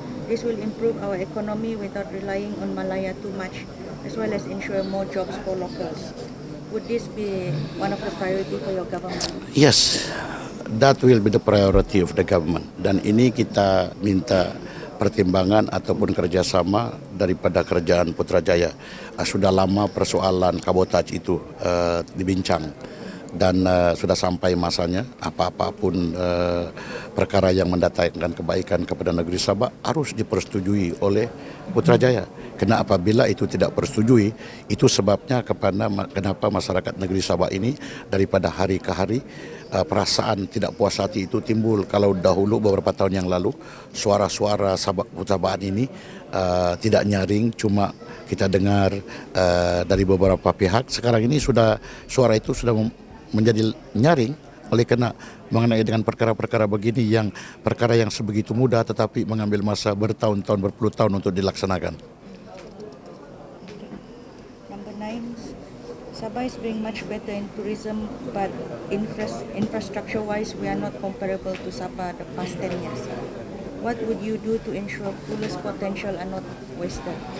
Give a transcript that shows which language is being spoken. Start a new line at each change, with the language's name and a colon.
English: This will improve our economy without relying on Malaya too much, as well as ensure more jobs for locals. Would this be one of the priority for your government? Yes, that will be the priority of the government.
Malay: Dan ini kita minta pertimbangan ataupun kerjasama daripada kerajaan Putrajaya. Sudah lama persoalan kabotaj itu dibincang, dan sudah sampai masanya apa-apapun perkara yang mendatangkan kebaikan kepada negeri Sabah harus dipersetujui oleh Putrajaya. Kena apabila itu tidak persetujui, itu sebabnya kenapa masyarakat negeri Sabah ini daripada hari ke hari perasaan tidak puas hati itu timbul. Kalau dahulu beberapa tahun yang lalu suara-suara Sabahan ini tidak nyaring, cuma kita dengar dari beberapa pihak. Sekarang ini suara itu sudah menjadi nyaring oleh karena mengenai dengan perkara-perkara begini yang perkara yang sebegitu mudah tetapi mengambil masa bertahun-tahun, berpuluh tahun untuk dilaksanakan.
English: Number 9, Sabah is doing much better in tourism, but infrastructure-wise, we are not comparable to Sabah the past 10 years. What would you do to ensure fullest potential are not wasted?